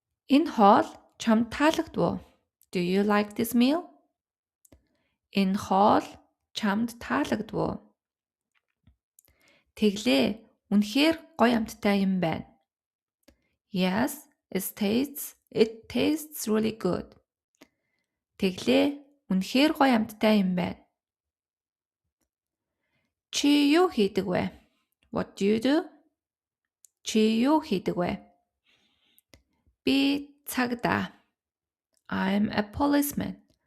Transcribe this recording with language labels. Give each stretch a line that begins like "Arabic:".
Mongolian: Энэ хоол чамд таалагдав уу?
English: Do you like this meal?
Mongolian: Энэ хоол чамд таалагдав уу? Тэглээ, үнэхээр гоё амттай юм байна.
English: Yes, it tastes really good.
Mongolian: Тэглээ, үнэхээр гоё амттай юм байна. Чи юу хийдэг вэ?
English: What do you do?
Mongolian: Чи юу хийдэг вэ? Би цагдаа.
English: I'm a policeman.